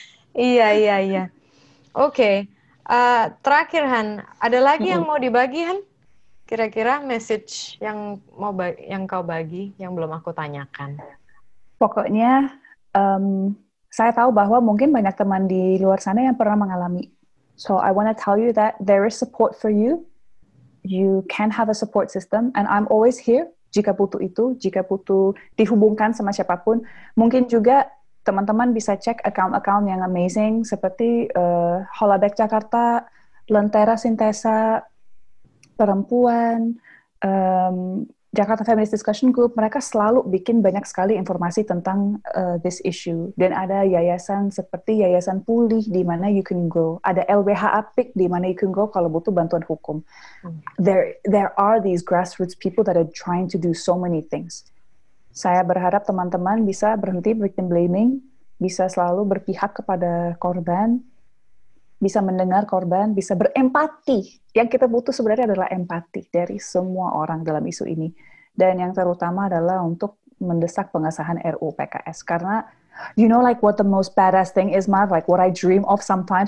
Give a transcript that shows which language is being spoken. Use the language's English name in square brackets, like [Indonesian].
[Indonesian] Iya. Oke. Terakhir, Han, ada lagi yang mau dibagi, Han? Kira-kira message yang kau bagi, yang belum aku tanyakan. Pokoknya, saya tahu bahwa mungkin banyak teman di luar sana yang pernah mengalami. [English] So I want to tell you that there is support for you. You can have a support system, and I'm always here [Indonesian] jika butuh itu, jika butuh dihubungkan sama siapapun. Mungkin juga teman-teman bisa cek account-account yang amazing seperti Holodeck Jakarta, Lentera Sintesa, Perempuan, Jakarta Feminist Discussion Group. Mereka selalu bikin banyak sekali informasi tentang [English] this issue. [Indonesian] Dan ada yayasan seperti Yayasan Pulih di mana [English] you can go. [Indonesian] Ada LBH Apik di mana [English] you can go [Indonesian] kalau butuh bantuan hukum. [English] There are these grassroots people that are trying to do so many things. [Indonesian] Saya berharap teman-teman bisa berhenti victim blaming, bisa selalu berpihak kepada korban, bisa mendengar korban, bisa berempati. Yang kita butuh sebenarnya adalah empati dari semua orang dalam isu ini. Dan yang terutama adalah untuk mendesak pengesahan RUU PKS. Karena, [English] you know like what the most badass thing is, Mar? Like what I dream of sometimes.